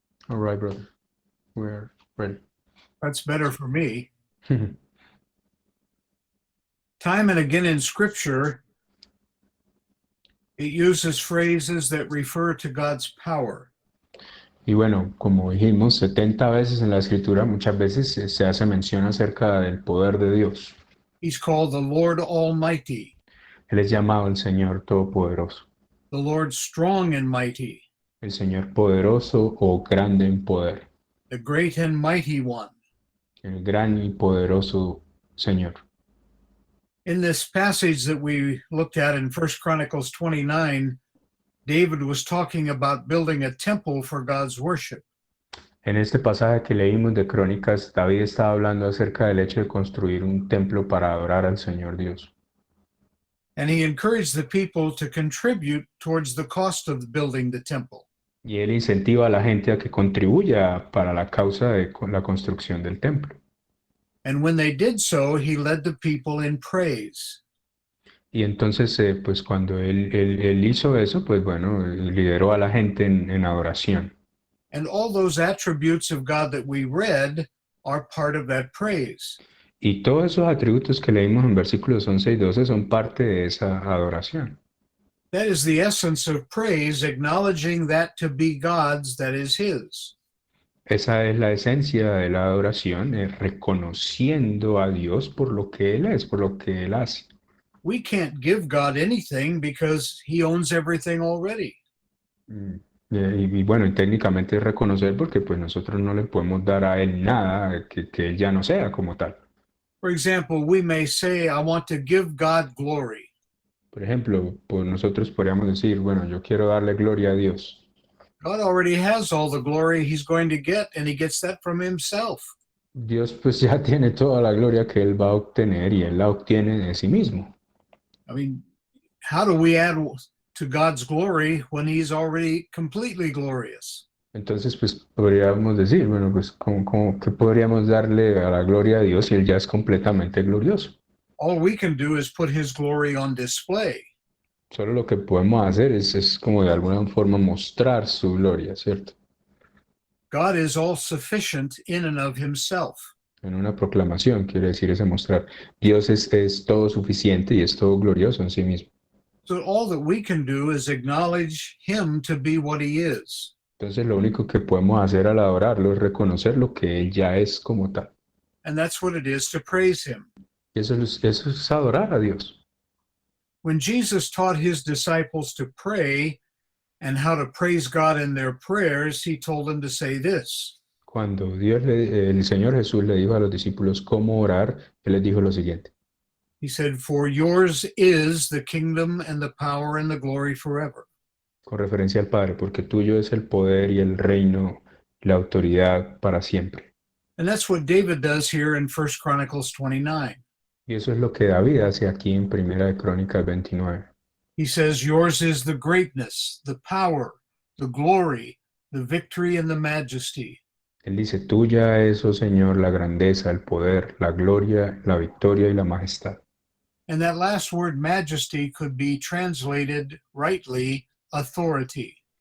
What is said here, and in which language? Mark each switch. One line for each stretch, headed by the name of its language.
English: All right, brother. We're ready. That's better for me. Time and again in Scripture, it uses phrases that refer to God's power.
Spanish: Y bueno, como dijimos, 70 veces en la escritura muchas veces se hace mención acerca del poder de Dios.
English: He's called the Lord Almighty,
Spanish: Él es llamado el Señor Todopoderoso,
English: the Lord Strong and Mighty,
Spanish: el Señor Poderoso o Grande en Poder,
English: the Great and Mighty One.
Spanish: el Gran y Poderoso Señor.
English: In this passage that we looked at in 1 Chronicles 29, David was talking about building a temple for God's worship.
Spanish: En este pasaje que leímos de Crónicas, David estaba hablando acerca del hecho de construir un templo para adorar al Señor Dios.
English: And he encouraged the people to contribute towards the cost of building the temple.
Spanish: Y él incentiva a la gente a que contribuya para la causa de la construcción del templo.
English: And when they did so, he led the people in praise.
Spanish: Y entonces, pues cuando él hizo eso, pues bueno, lideró a la gente en adoración.
English: And all those attributes of God that we read are part of that praise.
Spanish: Y todos esos atributos que leímos en versículos 11 y 12 son parte de esa adoración.
English: That is the essence of praise, acknowledging that to be God's, that is his.
Spanish: Esa es la esencia de la adoración, reconociendo a Dios por lo que Él es, por lo que Él hace.
English: We can't give God anything because he owns everything already.
Spanish: Y bueno, y técnicamente es reconocer porque pues nosotros no le podemos dar a Él nada que Él ya no sea como tal.
English: For example, we may say, I want to give God glory.
Spanish: Por ejemplo, pues nosotros podríamos decir, bueno, yo quiero darle gloria a Dios.
English: God already has all the glory he's going to get, and he gets that from himself.
Spanish: Dios pues ya tiene toda la gloria que Él va a obtener y Él la obtiene de sí mismo.
English: I mean, how do we add to God's glory when he's already completely glorious?
Spanish: Entonces, pues podríamos decir, bueno, pues ¿qué podríamos darle a la gloria a Dios si Él ya es completamente glorioso?
English: All we can do is put his glory on display.
Spanish: Solo lo que podemos hacer es como de alguna forma mostrar su gloria, ¿cierto?
English: God is all sufficient in and of himself.
Spanish: En una proclamación quiere decir ese mostrar. Dios es todo suficiente y es todo glorioso en sí mismo.
English: So all that we can do is acknowledge him to be what he is.
Spanish: Entonces lo único que podemos hacer al adorarlo es reconocer lo que Él ya es como tal.
English: And that's what it is to praise him.
Spanish: Y eso es adorar a Dios.
English: When Jesus taught his disciples to pray and how to praise God in their prayers, he told them to say this.
Spanish: Cuando el Señor Jesús le dijo a los discípulos cómo orar, Él les dijo lo siguiente.
English: He said, "For yours is the kingdom and the power and the glory forever."
Spanish: Con referencia al Padre, porque tuyo es el poder y el reino, la autoridad para siempre.
English: And that's what David does here in 1 Chronicles 29.
Spanish: Y eso es lo que David hace aquí en Primera de Crónicas 29.
English: He says, "Yours is the greatness, the power, the glory, the victory, and the majesty."
Spanish: Él dice, tuya es, oh Señor, la grandeza, el poder, la gloria, la victoria y la majestad.
English: And that last word, majesty, could be translated rightly, authority.